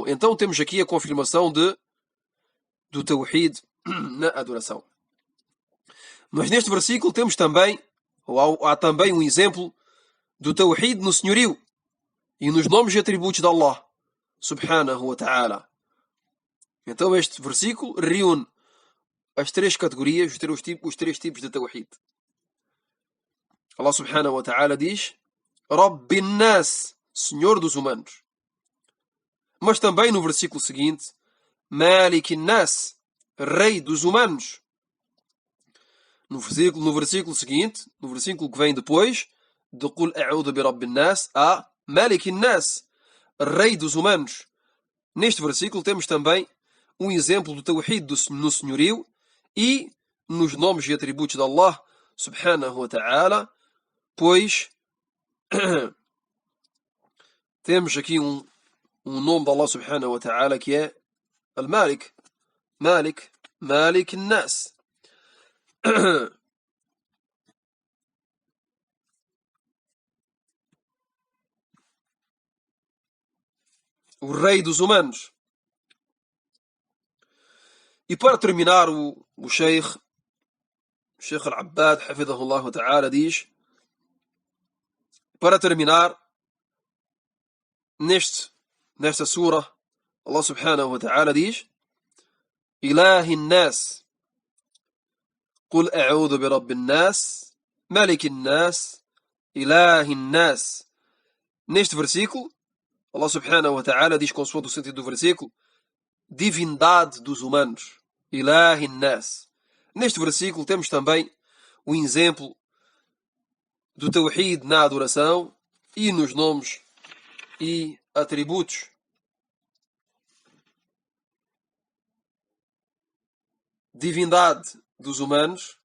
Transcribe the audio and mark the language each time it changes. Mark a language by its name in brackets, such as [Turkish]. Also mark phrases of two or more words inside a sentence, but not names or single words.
[Portuguese] Então temos aqui a confirmação do Tawhid na adoração. Mas neste versículo temos também, ou há também um exemplo do Tawhid no senhorio e nos nomes e atributos de Allah [Arabic] سبحانه وتعالى. [Portuguese] Então este versículo reúne as três categorias, os três tipos de Tawhid. Allah [Arabic] سبحانه وتعالى [Portuguese] diz: [Arabic] رب الناس, [Portuguese] Senhor dos humanos. Mas também no versículo seguinte, [Arabic] ملك الناس, [Portuguese] Rei dos humanos. No versículo seguinte, no versículo que vem depois, de [Arabic] قل أعوذ برب الناس, [Portuguese] há [Arabic] ملك الناس, [Portuguese] Rei dos humanos. Neste versículo temos também um exemplo do Tawhid no senhorio e nos nomes e atributos de Allah [Arabic] سبحانه وتعالى, [Portuguese] pois temos aqui um nome de Allah [Arabic] سبحانه وتعالى [Portuguese] que é Al-Malik, [Arabic] ملك الناس. [Portuguese] O rei dos humanos. E para terminar, o Sheikh Sheikh Al-Abbad, [Arabic] حفظه الله تعالى, [Portuguese] diz, para terminar, nesta sura, Allah [Arabic] سبحانه وتعالى [Portuguese] diz, [Arabic] إله الناس, قل أعوذ برب الناس, ملك الناس, إله الناس. [Portuguese] Neste versículo, Allah [Arabic] سبحانه وتعالى [Portuguese] diz, consoante o sentido do versículo, divindade dos humanos, [Arabic] إله الناس. [Portuguese] Neste versículo temos também o exemplo do Tawhid na adoração e nos nomes e atributos. Divindade dos humanos.